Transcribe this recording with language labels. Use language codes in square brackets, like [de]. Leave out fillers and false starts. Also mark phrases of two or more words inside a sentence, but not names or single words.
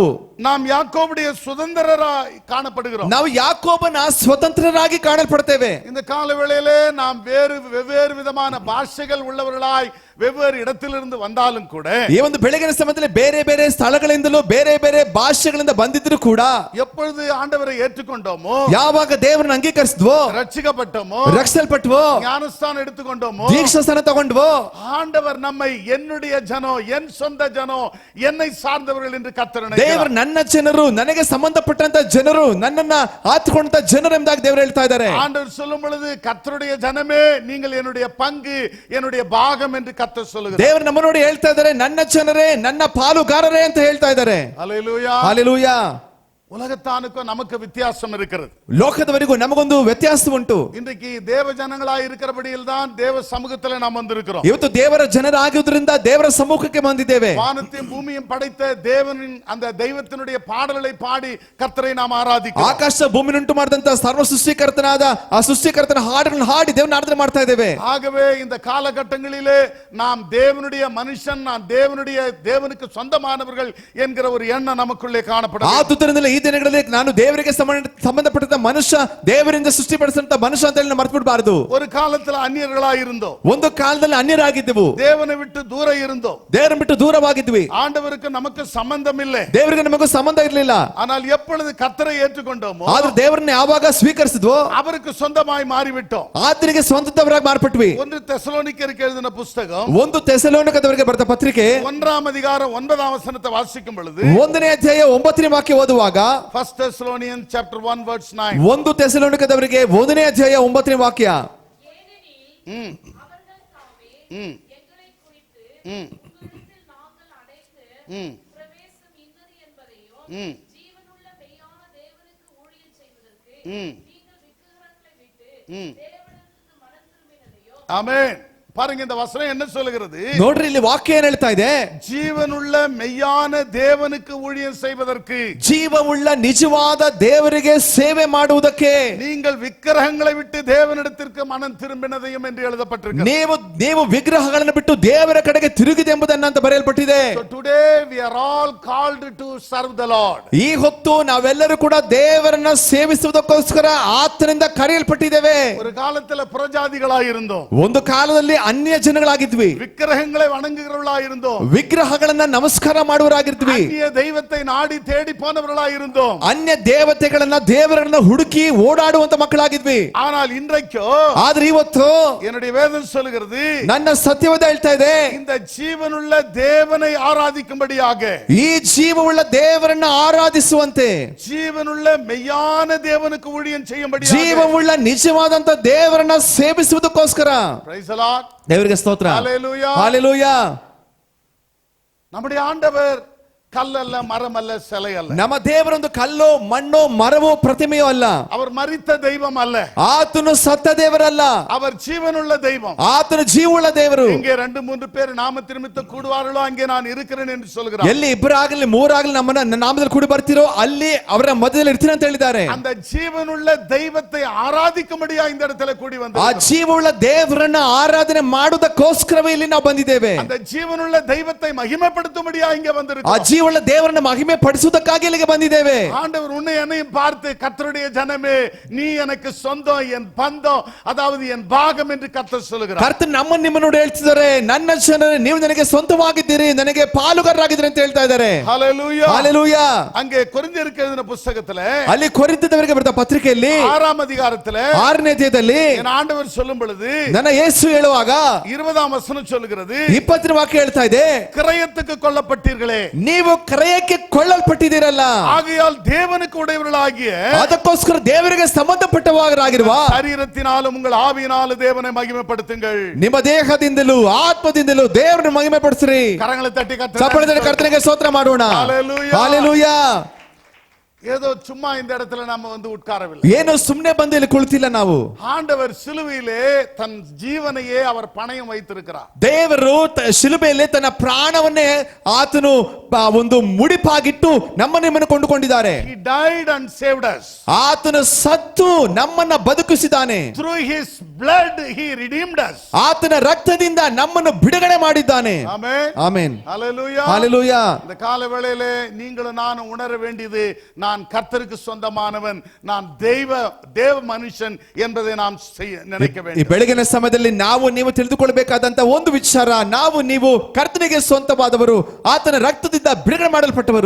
[ta] நாம் யாக்கோபுடைய சுதந்திரராய் காணப்படுகிறோம். [kn] ನಾವು ಯಾಕೋಬನ ಸ್ವತಂತ್ರರಾಗಿ ಕಾಣಲ್ಪಡ್ತೇವೆ. [ta] இந்த கால வேளையிலே நாம் வெவ்வேறு விதமான பாஷைகள் உள்ளவர்களாய் வெவ்வேறு இடத்திலிருந்து வந்தாலும் கூட, [kn] ಈ ಒಂದು ಬೆಳಗಿನ ಸಮಯದಲ್ಲಿ ಬೇರೆ ಬೇರೆ ಸ್ಥಳಗಳಿಂದಲೂ ಬೇರೆ ಬೇರೆ ಭಾಷೆಗಳಿಂದ ಬಂದಿದ್ರು ಕೂಡ, [ta] எப்பொழுது ஆண்டவரை ஏற்றுக்கொண்டோமோ, [kn] ಯಾವಾಗ ದೇವರನ್ನ ಅಂಗೀಕರಿಸಿದ್ವೋ, [ta] ரட்சிக்கப்பட்டோமோ, [kn] ರಕ್ಷಿಸಲ್ಪಟ್ವೋ, [ta] ஞானஸ்தானம் எடுத்துக்கொண்டோமோ, [kn] ದೀಕ್ಷಾಸ್ನಾನ ತಗೊಂಡ್ವೋ, [ta] ஆண்டவர் நம்மை என்னுடைய ஜனம், என் சொந்த ஜனம், என்னை சார்ந்தவர்கள் என்று கர்த்தர் [kn] ದೇವರು [ta] நினைக்கிறார். [kn] ನನ್ನ ಜನರು, ನನಗೆ ಸಂಬಂಧಪಟ್ಟಂತ ಜನರು, ನನ್ನನ್ನ ಆತ್ಕೊಂಡಂತ ಜನರು ಎಂಬುದಾಗಿ ದೇವರು ಹೇಳ್ತಾ ಇದ್ದಾರೆ. [ta] ஆண்டவர் சொல்லும் பொழுது கர்த்தருடைய ஜனமே நீங்கள் என்னுடைய பங்கு, என்னுடைய பாகம் என்று கர்த்தர் சொல்லுகிறார். [kn] ದೇವರು ನಮ್ಮ ನೋಡಿ ಹೇಳ್ತಾ ಇದ್ದಾರೆ, ನನ್ನ ಜನರೇ, ನನ್ನ ಪಾಲುಗಾರರೇ ಅಂತ ಹೇಳ್ತಾ ಇದ್ದಾರೆ. [ta] ஹல்லேலூயா. [kn] ಹಾಲೆಲೂಯಾ. [ta] உலகத்தானுக்கும் நமக்கு வித்தியாசம் இருக்கிறது. [kn] ಲೋಕದವರೆಗೂ ನಮಗೊಂದು ವ್ಯತ್ಯಾಸ ಉಂಟು. [ta] இன்றைக்கு தேவ ஜனங்களாய் இருக்கிறபடியில் தான் தேவ சமூகத்தில் நாம் வந்திருக்கிறோம். [kn] ಇವತ್ತು ದೇವರ ಜನರಾಗಿರುವುದರಿಂದ ದೇವರ ಸಮ್ಮುಖಕ್ಕೆ ಬಂದಿದ್ದೇವೆ. [ta] வானத்தையும் பூமியும் படைத்த தேவனின் அந்த தெய்வத்தினுடைய பாடல்களை பாடி கர்த்தரை நாம் ஆராதிக்கிறோம். [kn] ಆಕಾಶ ಭೂಮಿ ಉಂಟು ಮಾಡಿದಂತ ಸರ್ವ ಸೃಷ್ಟಿಕರ್ತನಾದ ಆ ಸೃಷ್ಟಿಕರ್ತನ ಹಾಡುಗಳನ್ನು ಹಾಡಿ ದೇವನ ಆರಾಧನೆ ಮಾಡ್ತಾ ಇದ್ದೇವೆ. [ta] ஆகவே இந்த காலகட்டங்களிலே நாம் தேவனுடைய மனுஷன், நான் தேவனுக்கு சொந்தமானவர்கள் என்கிற ஒரு எண்ணம் நமக்குள்ளே காணப்படுகிறது. [kn] ಆದುದರಿಂದ ಈ ದಿನಗಳಲ್ಲಿ ನಾನು ದೇವರಿಗೆ ಸಂಬಂಧಪಟ್ಟ ಮನುಷ್ಯ, ದೇವರಿಂದ ಸೃಷ್ಟಿಪಡಿಸಿದಂತ ಮನುಷ್ಯ ಅಂತ ಹೇಳಿ ಮರೆತು ಬಿಡಬಾರದು. [ta] ஒரு காலத்துல அந்நியர்களாய் இருந்தோம். [kn] ಒಂದು ಕಾಲದಲ್ಲಿ ಅನ್ಯರಾಗಿದ್ದೆವು. [ta] தேவனை விட்டு தூர இருந்தோம். [kn] ದೇವರನ್ನು ಬಿಟ್ಟು ದೂರವಾಗಿದ್ವಿ. [ta] ஆண்டவருக்கு நமக்கு சம்பந்தம் இல்லை. [kn] ದೇವರಿಗೆ ನಮಗೂ ಸಂಬಂಧ ಇರಲಿಲ್ಲ. [ta] ஆனால் எப்பொழுது கர்த்தரை ஏற்றுக்கொண்டோமோ, [kn] ಆದ್ರೆ ದೇವರನ್ನ ಯಾವಾಗ ಸ್ವೀಕರಿಸಿದ್ವೋ [ta] அவருக்கு சொந்தமாய் மாறிவிட்டோம். [kn] ಆತನಿಗೆ ಸ್ವಂತದವರಾಗಿ ಮಾರ್ಪಟ್ವಿ. [ta] 1 தெசலோனிக்கருக்கு எழுதின புஸ்தகம் [kn] ಒಂದು ತೆಸಲೋನಿಕದವರಿಗೆ ಬರೆದ ಪತ್ರಿಕೆ [ta] 1 அதிகாரம் 9 வசனத்தை வாசிக்கும் பொழுது, [kn] 1ನೇ ಅಧ್ಯಾಯ 9ನೇ ವಾಕ್ಯ ಓದುವಾಗ, [en] 1 Thessalonians chapter 1 verse 9, [kn] ಒಂದು ತೆಸಲೋನಿಕದವರಿಗೆ 1ನೇ ಅಧ್ಯಾಯ 9ನೇ ವಾಕ್ಯ, [ta] ஏனெனில் அவர்கள் தாமே எங்களை குறித்து உங்களிடத்தில் நாங்கள் அடைந்த பிரவேசம் இன்னது என்பதையும், ஜீவனுள்ள மெய்யான தேவனுக்கு ஊழியம் செய்வதற்கு நீங்கள் விக்கிரகங்களை விட்டு தேவனுக்கு மனம் திரும்பினதையும். ஆமென். பாருங்க, இந்த வசனம் என்ன சொல்லுகிறது? [kn] ನೋಡ್ರಿ ಇಲ್ಲಿ ವಾಕ್ಯ ಏನ್ ಹೇಳ್ತಾ ಇದೆ? [ta] ஜீவனுள்ள மெய்யான தேவனுக்கு ஊழியம் செய்வதற்கு, [kn] ಜೀವವುಳ್ಳ ನಿಜವಾದ ದೇವರಿಗೆ ಸೇವೆ ಮಾಡುವುದಕ್ಕೆ [ta] நீங்கள் விக்கிரகங்களை விட்டு தேவனிடத்திற்கு மனம் திரும்பினதையும் என்று எழுதப்பட்டிருக்கிறது. [kn] ನೀವು ವಿಗ್ರಹಗಳನ್ನು ಬಿಟ್ಟು ದೇವರ ಕಡೆಗೆ ತಿರುಗಿದೆ ಎಂಬುದನ್ನ ಅಂತ ಬರೆಯಲ್ಪಟ್ಟಿದೆ. [en] So today we are all called to serve the Lord. [kn] ಈ ಹೊತ್ತು ನಾವೆಲ್ಲರೂ ಕೂಡ ದೇವರನ್ನ ಸೇವಿಸುವುದಕ್ಕೋಸ್ಕರ ಆತನಿಂದ ಕರೆಯಲ್ಪಟ್ಟಿದ್ದೇವೆ. [ta] ஒரு காலத்துல புறஜாதிகளாய் இருந்தோம். [kn] ಒಂದು ಕಾಲದಲ್ಲಿ ಅನ್ಯ ಜನಗಳಾಗಿದ್ವಿ. [ta] விக்கிரகங்களை வணங்குகிறவர்களாய் இருந்தோம். [kn] ವಿಗ್ರಹಗಳನ್ನ ನಮಸ್ಕಾರ ಮಾಡುವರಾಗಿದ್ವಿ. [ta] அந்நிய தெய்வத்தை நாடி தேடி போனவர்களாய் இருந்தோம். [kn] ಅನ್ಯ ದೇವತೆಗಳನ್ನ, ದೇವರನ್ನ ಹುಡುಕಿ ಓಡಾಡುವಂತ ಮಕ್ಕಳಾಗಿದ್ವಿ. [ta] ஆனால் இன்றைக்கோ, [kn] ಆದ್ರೆ ಇವತ್ತು [ta] என்னுடைய வேதம் சொல்லுகிறது, [kn] ನನ್ನ ಸತ್ಯವಾದ ಹೇಳ್ತಾ ಇದೆ, [ta] இந்த ஜீவனுள்ள தேவனை ஆராதிக்கும்படியாக, [kn] ಈ ಜೀವವುಳ್ಳ ದೇವರನ್ನ ಆರಾಧಿಸುವಂತೆ, [ta] ஜீவனுள்ள மெய்யான தேவனுக்கு ஊழியம் செய்யும்படியாக, [kn] ಜೀವವುಳ್ಳ ನಿಜವಾದಂತ ದೇವರನ್ನ ಸೇವಿಸುವುದಕ್ಕೋಸ್ಕರ. [en] Praise the Lord. [kn] ದೇವರಿಗೆ ಸ್ತೋತ್ರ. [en] Hallelujah. [kn] ಹಾಲೆಲೂಯಾ. [ta] நம்முடைய ஆண்டவர் கல்லல்ல, மரமல்ல, சிலை அல்ல. [kn] ನಮ್ಮ ದೇವರೊಂದು ಕಲ್ಲು, ಮಣ್ಣು, ಮರವೋ, ಪ್ರತಿಮೆಯೋ ಅಲ್ಲ. [ta] அவர் மரித்த தெய்வம் அல்ல. [kn] ಆತನು ಸತ್ತ ದೇವರಲ್ಲ. [ta] அவர் ஜீவனுள்ள தெய்வம். [kn] ಆತನು ಜೀವವುಳ್ಳ ದೇವರು. [ta] இங்கே 2-3 பேர் நாமத்தின் நிமித்தம் கூடுவார்களோ அங்கே நான் இருக்கிறேன் என்று சொல்கிறார். [kn] ಎಲ್ಲಿ ಇಬ್ಬರಾಗಲಿ ಮೂರಾಗಲಿ ನಮ್ಮನ್ನ ನಾಮದಲ್ಲಿ ಕೂಡಿ ಬರ್ತಿರೋ ಅಲ್ಲಿ ಅವರ ಮಧ್ಯದಲ್ಲಿ ಇರ್ತೀನಿ ಅಂತ ಹೇಳಿದ್ದಾರೆ. [ta] அந்த ஜீவனுள்ள தெய்வத்தை ஆராதிக்கும்படியா இந்த இடத்துல கூடி [kn] ಆ [ta] வந்தோம். [kn] ಜೀವವುಳ್ಳ ದೇವರನ್ನ ಆರಾಧನೆ ಮಾಡುವುದಕ್ಕೋಸ್ಕರವೇ ಇಲ್ಲಿ ನಾವು ಬಂದಿದ್ದೇವೆ. [ta] அந்த ஜீவனுள்ள தெய்வத்தை மகிமைப்படுத்தும்படியா இங்க [kn] ಆ [ta] வந்திருக்கிறோம். [kn] ಜೀವವುಳ್ಳ ದೇವರನ್ನ ಮಹಿಮೆ ಪಡಿಸುವುದಕ್ಕಾಗಿ ಇಲ್ಲಿಗೆ ಬಂದಿದ್ದೇವೆ. [ta] ஆண்டவர் உன்னை என்னையும் பார்த்து, கர்த்தருடைய ஜனமே நீ எனக்கு சொந்தம், என் பந்தம், அதாவது என் பாகம் என்று கர்த்தர் சொல்லுகிறார். [kn] ಕರ್ತನು ನಮ್ಮನ್ನು ನಿಮ್ಮನ್ನು ಹೇಳ್ತಿದ್ದಾರೆ, ನನ್ನ ಜನರೇ ನೀವು ನನಗೆ ಸ್ವಂತವಾಗಿದ್ದೀರಿ, ನನಗೆ ಪಾಲುಗಾರರಾಗಿದ್ದೀರಿ ಅಂತ ಹೇಳ್ತಾ ಇದ್ದಾರೆ. [ta] ஹல்லேலூயா. [kn] ಹಾಲೆಲೂಯಾ. [ta] அங்கே கொரிந்தியருக்கு எழுதின புத்தகத்துல [kn] ಅಲ್ಲಿ ಕೊರಿಂಥದವರಿಗೆ ಬರೆದ ಪತ್ರಿಕೆಯಲ್ಲಿ [ta] 6 அதிகாரத்துல [kn] 6ನೇ ಅಧ್ಯಾಯದಲ್ಲಿ [ta] என் ஆண்டவர் சொல்லும் பொழுது [kn] ನನ್ನ ಯೇಸು ಹೇಳುವಾಗ [ta] 20 ವಚನ சொல்லுகிறது, [kn] 20ನೇ ವಾಕ್ಯ ಹೇಳ್ತಾ ಇದೆ, [ta] கிரயத்துக்கு கொல்லப்பட்டீர்களே, [kn] ನೀವು ಕ್ರಯಕ್ಕೆ ಕೊಳ್ಳಲ್ಪಟ್ಟಿದ್ದೀರಲ್ಲ, [ta] ஆகையால் தேவனுக்கு உடையவர்களாகிய [kn] ಅದಕ್ಕೋಸ್ಕರ ದೇವರಿಗೆ ಸಂಬಂಧಪಟ್ಟವರಾಗಿರುವ [ta] சரீரத்தினாலும் உங்கள் ஆவியினாலும் தேவனை மகிமைப்படுத்துங்கள். [kn] ನಿಮ್ಮ ದೇಹದಿಂದಲೂ ಆತ್ಮದಿಂದಲೂ ದೇವರನ್ನು ಮಹಿಮೆ ಪಡಿಸ್ರಿ. [ta] கரங்களை தட்டி [kn] ಚಪ್ಪಾಳೆ ತಟ್ಟಿ ಕರ್ತನಿಗೆ ಸ್ತೋತ್ರ ಮಾಡೋಣ. [en] Hallelujah. [kn] ಹಾಲೆಲೂಯಾ. [ta] ஏதோ சும்மா இந்த இடத்துல நாம வந்து உட்காரவில்லை. [kn] ಏನು ಸುಮ್ಮನೆ ಬಂದು ಇಲ್ಲಿ ಕುಳಿತಿಲ್ಲ ನಾವು. [ta] ஆண்டவர் சிலுவையிலே தன் ஜீவனையே அவர் பணயம் வைத்திருக்கிறார். [kn] ದೇವರು ಶಿಲುಬೆಯಲ್ಲಿ ತನ್ನ ಪ್ರಾಣವನ್ನೇ ಆತನು ಒಂದು ಮುಡಿಪಾಗಿಟ್ಟು ನಮ್ಮನ್ನು ಕೊಂಡುಕೊಂಡಿದ್ದಾರೆ. [en] He died and saved us. [kn] ಆತನು ಸತ್ತು ನಮ್ಮನ್ನ ಬದುಕಿಸಿದ್ದಾನೆ. [en] Through his blood he redeemed us. [kn] ಆತನ ರಕ್ತದಿಂದ ನಮ್ಮನ್ನು ಬಿಡುಗಡೆ ಮಾಡಿದ್ದಾನೆ. [en] Amen. [kn] ಆಮೆನ್. [en] Hallelujah. Hallelujah. [ta] இந்த கால வேளையிலே நீங்களும் நானும் உணர வேண்டியது, நான் கர்த்தருக்கு சொந்தமானவன், நான் தேவ மனுஷன் என்பதை நாம் நினைக்க [kn] ಈ [ta] வேண்டும். [kn] ಬೆಳಗಿನ ಸಮಯದಲ್ಲಿ ನಾವು ನೀವು ತಿಳಿದುಕೊಳ್ಳಬೇಕಾದಂತ ಒಂದು ವಿಚಾರ, ನಾವು ನೀವು ಕರ್ತನಿಗೆ ಸ್ವಂತವಾದವರು, ಆತನ ರಕ್ತದಿಂದ ಬಿಡುಗಡೆ ಮಾಡಲ್ಪಟ್ಟವರು.